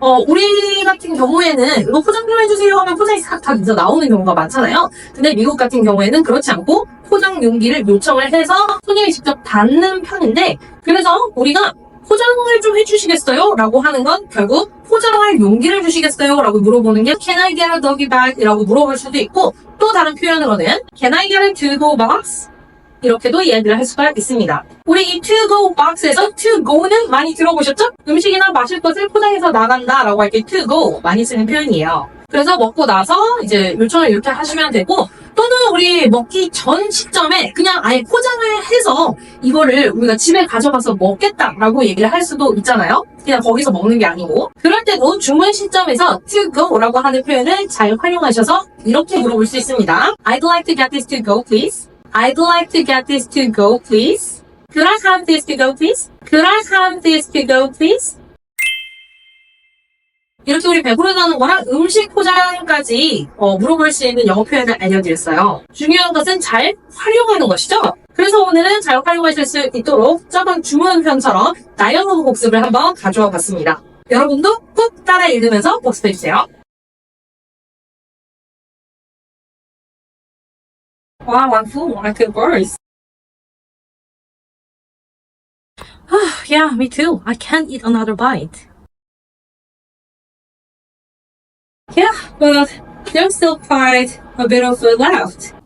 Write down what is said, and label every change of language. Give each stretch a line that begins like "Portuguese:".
Korean: 우리 같은 경우에는 이거 포장 좀 해주세요 하면 포장이 싹 다 늦어 나오는 경우가 많잖아요. 근데 미국 같은 경우에는 그렇지 않고 포장 용기를 요청을 해서 손님이 직접 닫는 편인데 그래서 우리가 포장을 좀 해주시겠어요? 라고 하는 건 결국 포장할 용기를 주시겠어요? 라고 물어보는 게
English: Can I get a doggy bag?
Korean: 이라고 물어볼 수도 있고 또 다른 표현으로는
English: Can I get a to-go box?
Korean: 이렇게도 이야기를 할 수가 있습니다. 우리 이 to-go box에서 to-go는 많이 들어보셨죠? 음식이나 마실 것을 포장해서 나간다 라고 할 때 to-go 많이 쓰는 표현이에요. 그래서 먹고 나서 이제 요청을 이렇게 하시면 되고 또는 우리 먹기 전 시점에 그냥 아예 포장을 해서 이거를 우리가 집에 가져가서 먹겠다라고 얘기를 할 수도 있잖아요. 그냥 거기서 먹는 게 아니고 그럴 때도 주문 시점에서 to go라고 하는 표현을 잘 활용하셔서 이렇게 물어볼 수 있습니다.
English: I'd like to get this to go, please. I'd like to get this to go, please. Could I have this to go, please? Could I have this to go, please?
Korean: 이렇게 우리 배부르다는 거랑 음식 포장까지 물어볼 수 있는 영어 표현을 알려드렸어요. 중요한 것은 잘 활용하는 것이죠. 그래서 오늘은 잘 활용하실 수 있도록 저번 주문편처럼 나열로 복습을 한번 가져와 봤습니다. 여러분도 꼭 따라 읽으면서 복습해주세요.
English: 와, 완fu, I could burst. Yeah, me too. I can't eat another bite. Yeah, but there's still quite a bit of food left.